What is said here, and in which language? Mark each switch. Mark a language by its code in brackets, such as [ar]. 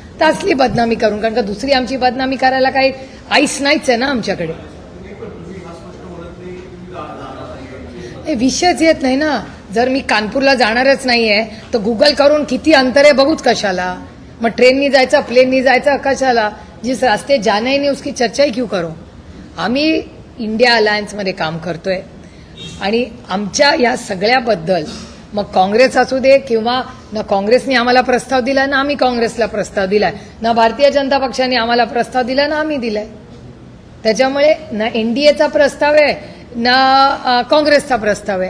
[mr] तर असली बदनामी करून. कारण का दुसरी आमची बदनामी करायला काही आईस नाहीच आहे ना आमच्याकडे. विषयच येत नाही ना. जर मी कानपूरला जाणारच नाहीये तर गुगल करून किती अंतर आहे बघूच कशाला? मग ट्रेननी जायचं, प्लेननी जायचं कशाला? [hi] जिस रास्ते जाना ही नहीं उसकी चर्चा ही क्यों करो? [mr] आम्ही इंडिया अलायन्समध्ये काम करतोय आणि आमच्या या सगळ्याबद्दल मग काँग्रेस असू दे किंवा ना काँग्रेसने आम्हाला प्रस्ताव दिला ना आम्ही काँग्रेसला प्रस्ताव दिलाय, ना भारतीय जनता पक्षाने आम्हाला प्रस्ताव दिला ना आम्ही दिलाय. त्याच्यामुळे ना एनडीएचा प्रस्ताव आहे ना काँग्रेसचा प्रस्ताव आहे.